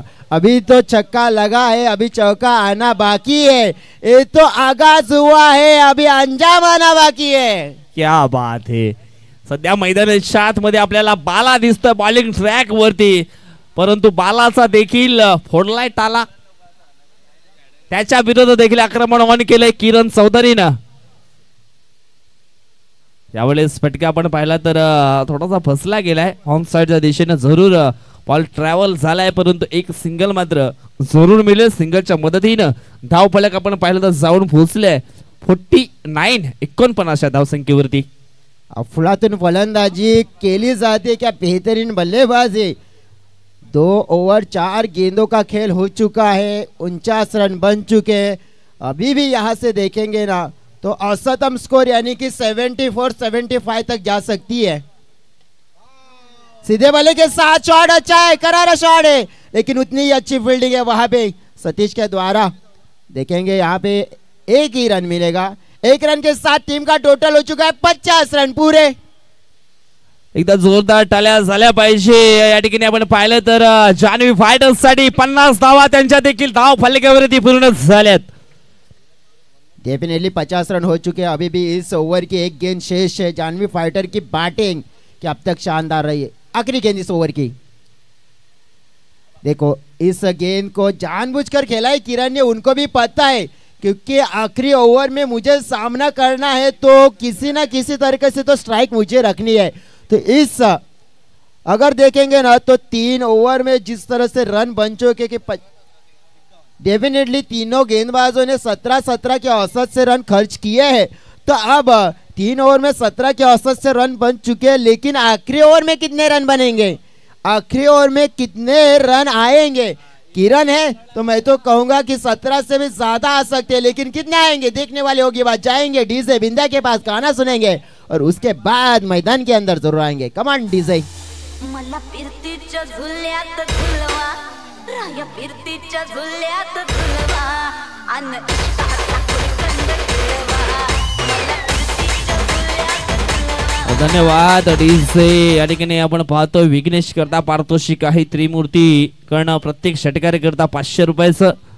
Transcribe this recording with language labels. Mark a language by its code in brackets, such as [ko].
[hi] अभी तो छक्का लगा है, अभी चौका आना बाकी है. ये तो आगाज हुआ है, अभी अंजाम आना बाकी है. क्या बात है. [mr] सध्या मैदानाच्या आतमध्ये आपल्याला बाला दिसतं बॉलिंग ट्रॅक वरती, परंतु बालाचा देखील फोडलाय टाला. त्याच्या विरोधात देखील आक्रमण ऑन केलंय किरण चौधरीनं. यावेळेस फटका आपण पाहिला तर थोडासा फसला गेलाय. ऑन साइडच्या दिशेने जरूर बॉल ट्रॅव्हल झालाय, परंतु एक सिंगल मात्र जरूर मिळेल. सिंगलच्या मदतीनं धाव फलक आपण पाहिलं तर जाऊन पोहोचले 49 धावसंख्येवरती. अफलातून फलंदाजी केली जाते, [hi] क्या बेहतरीन बल्लेबाजी. 2 ओवर 4 गेंदों का खेल हो चुका है, 49 रन बन चुके हैं। अभी भी यहाँ से देखेंगे ना तो औसतम स्कोर यानी कि 74-75 तक जा सकती है। सीधे बल्ले के साथ शॉट अच्छा है, करारा शॉट है, लेकिन उतनी ही अच्छी फील्डिंग है वहां पे सतीश के द्वारा। देखेंगे यहाँ पे 1 ही रन मिलेगा। 1 रन के साथ टीम का टोटल हो चुका है 50 रन पूरे। [mr] एकदा जोरदार टाळ्या झाल्या पाहिजे। या ठिकाणी आपण पाहिलं तर जान्हवी फायटर्स साठी 50 धावा त्यांच्या देखील धाव फलकावरती पूर्ण झाल्यात। [hi] डेफिनेटली 50 रन हो चुके हैं। अभी भी इस ओवर की 1 गेंद शेष है। जान्हवी फाइटर की बैटिंग कि अब तक शानदार रही है। आखिरी गेंद इस ओवर की, देखो इस गेंद को जानबूझकर खेला है किरण ने, उनको भी पता है क्योंकि आखिरी ओवर में मुझे सामना करना है तो किसी ना किसी तरीके से तो स्ट्राइक मुझे रखनी है। तो इस अगर देखेंगे ना तो 3 ओवर में जिस तरह से रन बन चुके कि डेफिनेटली तीनों गेंदबाजों ने 17-17 के औसत से रन खर्च किए हैं। तो अब 3 ओवर में 17 के औसत से रन बन चुके हैं, लेकिन आखिरी ओवर में कितने रन बनेंगे, आखिरी ओवर में कितने रन आएंगे। किरण है तो मैं तो कहूंगा कि 17 से भी ज्यादा आ सकते हैं, लेकिन कितने आएंगे देखने वाले होगी बात। जाएंगे डीजे बिंदा के पास, गाना सुनेंगे और उसके बाद मैदान के अंदर जरूर आएंगे। कमान डीजे। [mr] मला फिरतीच्या झुल्यात झुलवा, राया फिरतीच्या झुल्यात झुलवा, अन कंद झुलवा, मला फिरतीच्या झुल्यात झुलवा। धन्यवाद डीजे। या ठिकाणी आपण पाहतोय विघ्नेश करता पारितोषिक आहे त्रिमूर्ती कर्ण, प्रत्येक षटकारी करता 500 रुपयाचं।